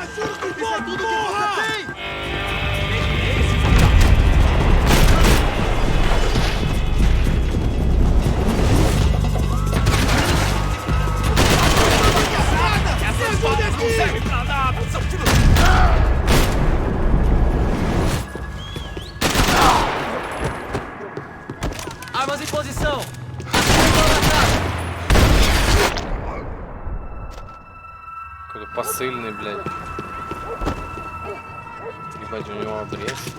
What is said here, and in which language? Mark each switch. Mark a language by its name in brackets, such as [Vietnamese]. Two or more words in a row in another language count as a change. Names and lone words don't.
[Portuguese] Juro que vou, tudo que você tem! Não serve pra nada, seu filho! Armas em posição! [Russian] Какой-то посыльный, блядь. Ебать, у него обрез.